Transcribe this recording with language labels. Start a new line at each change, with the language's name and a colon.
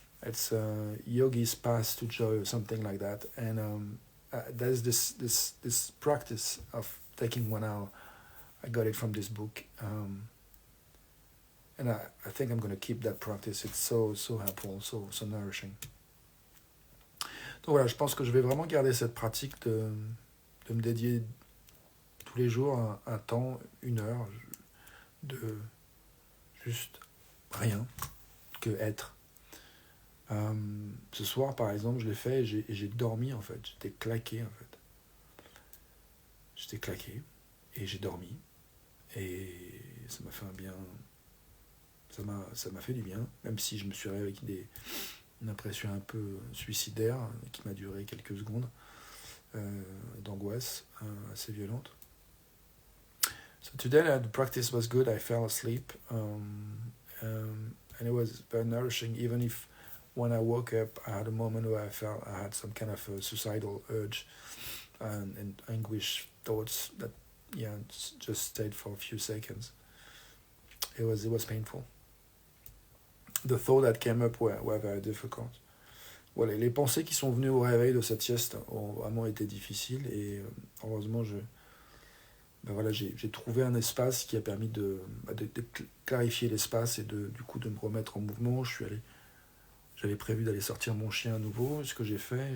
English: It's Yogi's Path to Joy or something like that. And there's this practice of taking 1 hour. I got it from this book, and I think I'm going to keep that practice. It's so helpful, so nourishing.
French: Donc voilà, je pense que je vais vraiment garder cette pratique de me dédier tous les jours un temps, 1 heure, de juste rien que être. Ce soir, par exemple, je l'ai fait et j'ai dormi, en fait. J'étais claqué, en fait. J'étais claqué et j'ai dormi. Et ça m'a fait un bien... Ça m'a fait du bien, même si je me suis réveillé avec une impression un peu suicidaire qui m'a duré quelques secondes, d'angoisse assez violente.
English: So today the practice was good. I fell asleep, and it was very nourishing, even if when I woke up I had a moment where I felt I had some kind of a suicidal urge. and anguish thoughts that just stayed for a few seconds. It was painful. The thoughts that came up were very difficult.
French: Voilà, les pensées qui sont venues au réveil de cette sieste ont vraiment été difficiles et heureusement j'ai trouvé un espace qui a permis de clarifier l'espace et du coup de me remettre en mouvement. J'avais prévu d'aller sortir mon chien à nouveau, ce que j'ai fait.